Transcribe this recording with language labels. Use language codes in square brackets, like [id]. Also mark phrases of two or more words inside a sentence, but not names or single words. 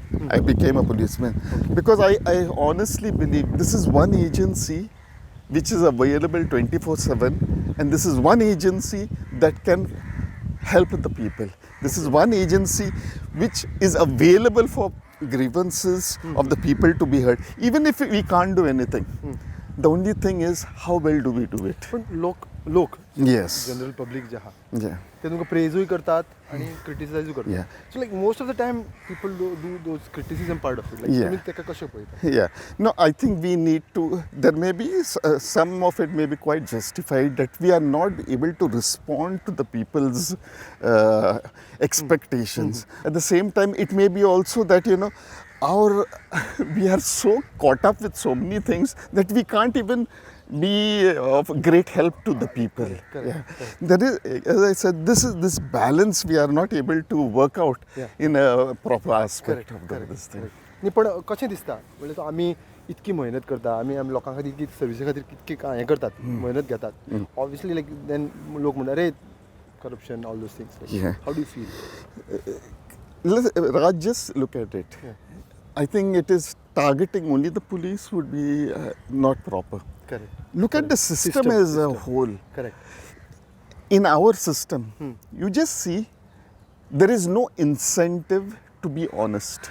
[en] I became a policeman because I honestly believe this is one agency which is available 24/7, and this is one agency that can help the people. This is one agency which is available for grievances of the people to be heard, even if we can't do anything. The only thing is how well do we do it? [kok] पण लोक [en] Yes. general public [kok] जे आहा [en] Yeah. [kok] ते तुमकां प्रेजूय करतात आणि क्रिटिसायजूय करतात. [en] Yeah. So like most of the time people do those criticism part of it. Like Yeah. [kok] तुम्ही तेका कशें पळयता? [en] Yeah. No, I think we need to, there may be, some of it may be quite justified that we are not able to respond to the people's expectations. At the same time, it may be also that, we are so caught up with so many things that we can't even be of great help to the people. Correct. There is, as I said, this balance we are not able to work out in a proper aspect of this thing. [kok] न्ही पण कशें दिसता म्हणजे तो आमी इतकी मेहनत करता आमी लोकां खातीर इतकी सर्विसा खातीर कितकी हें करतात मेहनत घेतात [en] obviously like then [kok] लोक म्हणटा अरे [en] corruption all those things how do you feel Raj, just look at it. I think it is targeting only the police would be not proper. Correct. Look at the system as a whole. Correct. In our system, you just see there is no incentive to be honest.